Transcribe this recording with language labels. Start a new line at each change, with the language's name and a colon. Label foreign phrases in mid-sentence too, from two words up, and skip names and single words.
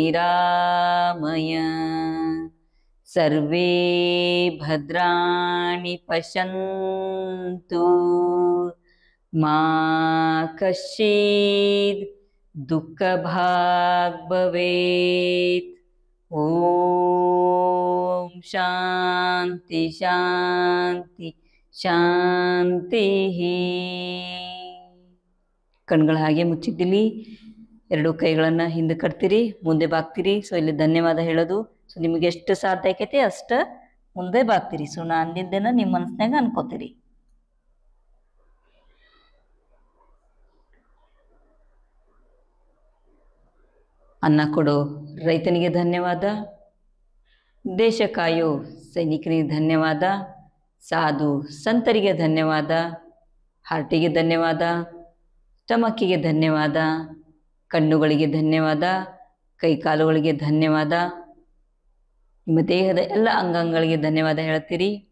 Sanskrit: निरामयाः, सर्वे भद्राणि पश्यन्तु, मा कश्चित् दुःखभाग् भवेत्. ॐ शान्ति शान्ति ಶಾಂತಿ.
Kannada: ಕಣ್ಗಳು ಹಾಗೆ ಮುಚ್ಚಿದ್ದಿಲ್ಲಿ, ಎರಡು ಕೈಗಳನ್ನು ಹಿಂದೆ ಕಟ್ತೀರಿ, ಮುಂದೆ ಬಾಗ್ತೀರಿ. ಸೊ ಇಲ್ಲಿ ಧನ್ಯವಾದ ಹೇಳೋದು. ಸೊ ನಿಮಗೆ ಎಷ್ಟು ಸಾಧ್ಯ ಆಕೈತಿ ಅಷ್ಟು ಮುಂದೆ ಬಾಗ್ತೀರಿ. ಸೊ ನಾನು ಅಂದಿದ್ದೇನ ನಿಮ್ಮ ಮನಸ್ಸಿನಾಗ ಅನ್ಕೋತೀರಿ. ಅನ್ನ ಕೊಡೋ ರೈತನಿಗೆ ಧನ್ಯವಾದ, ದೇಶ ಕಾಯೋ ಸೈನಿಕರಿಗೆ ಧನ್ಯವಾದ, ಸಾಧು ಸಂತರಿಗೆ ಧನ್ಯವಾದ, ಹಾರ್ಟಿಗೆ ಧನ್ಯವಾದ, ಸ್ಟಮಕ್ಕಿಗೆ ಧನ್ಯವಾದ, ಕಣ್ಣುಗಳಿಗೆ ಧನ್ಯವಾದ, ಕೈಕಾಲುಗಳಿಗೆ ಧನ್ಯವಾದ, ನಿಮ್ಮ ದೇಹದ ಎಲ್ಲ ಅಂಗಾಂಗಗಳಿಗೆ ಧನ್ಯವಾದ ಹೇಳ್ತೀರಿ.